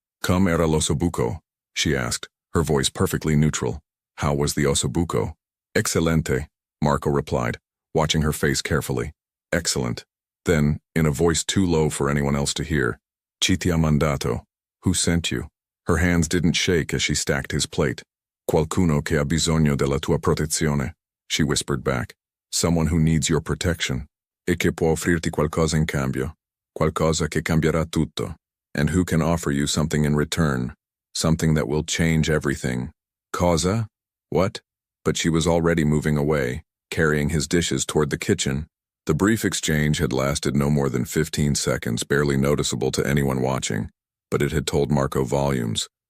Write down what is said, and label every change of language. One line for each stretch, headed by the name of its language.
Italian: "Come era l'ossobuco?"
English: she asked, her voice perfectly neutral. "How was the ossobuco?" "Excelente," Marco replied, watching her face carefully. "Excellent." Then, in a voice too low for anyone else to hear,
Italian: "Chi ti ha mandato?"
English: "Who sent you?" Her hands didn't shake as she stacked his plate.
Italian: "Qualcuno che ha bisogno della tua protezione,"
English: she whispered back. "Someone who needs your protection.
Italian: E che può offrirti qualcosa in cambio. Qualcosa che cambierà tutto.
English: And who can offer you something in return. Something that will change everything."
Italian: "Cosa?
English: What?" But she was already moving away, carrying his dishes toward the kitchen. The brief exchange had lasted no more than 15 seconds, barely noticeable to anyone watching, but it had told Marco volumes.